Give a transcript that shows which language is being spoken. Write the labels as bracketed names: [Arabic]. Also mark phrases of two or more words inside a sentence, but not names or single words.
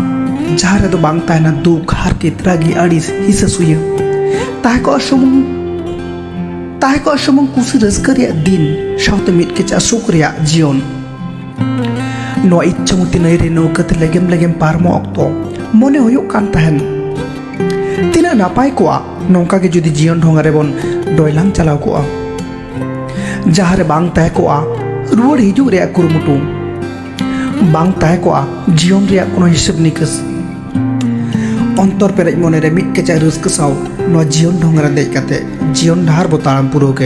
[Santali] Jahar redo bang tahena duk harkit ragi adis hisa suya. Tahe ko asumung kusi raska reyak din saute mit kecha suk reyak jion. Noa itchamuti nai re naukate legem parmo okto mone huyuk kan tahen. Tina napai koa nongka ge judi jion dhongare bon doilang chalaw koa. Jahare bang tahe koa ruwar hijuk reyak kurumutu. Bang tahe koa jion reyak kono hisab nikas. Ontor perej mone re mit kecha raska saw no jion dhongare dej kate jion dhar botaram puro ke.